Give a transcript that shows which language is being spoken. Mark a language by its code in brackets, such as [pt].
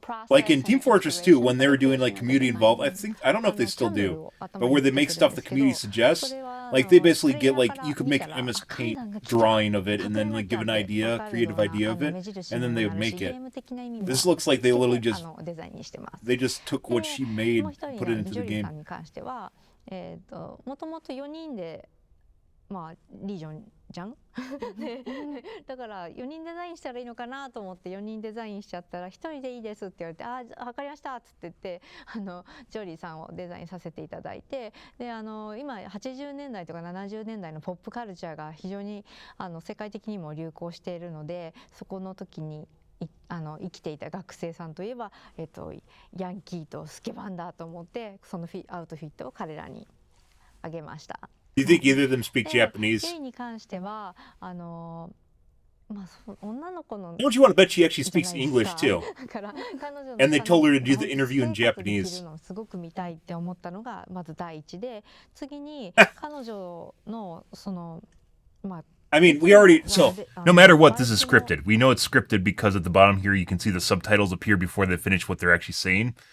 [en] Like in Team Fortress 2, when they were doing like community involved, I don't know if they still do, but where they make stuff the community suggests, like they basically get like you could make an MS Paint drawing of it and then like give an idea, creative idea of it, and then they would make it. This looks like they literally just took what she made, put it into the game. [ja] もともと4人でリージョンじゃんだから4人デザインしたらいいのかなと思って4人デザインしちゃったら1人でいいですって言われて、分かりましたっつって言ってジョリーさんをデザインさせていただいて、で今80年代とか70年代のポップカルチャーが非常に世界的にも流行しているので、そこの時に生きていた学生さんといえば、ヤンキーとスケバンだと思ってそのアウトフィットを彼らにあげました。 [en] Do you think either of them speak Japanese? [ja] ユイに関しては女の子の [en] Don't you want to bet she actually speaks English too? And they told her to do the interview in Japanese. [ja] すごく見たいって思ったのがまず第一で、次に彼女の [en] I mean, we already, so no matter what, this is scripted. We know it's scripted because at the bottom here you can see the subtitles appear before they finish what they're actually saying.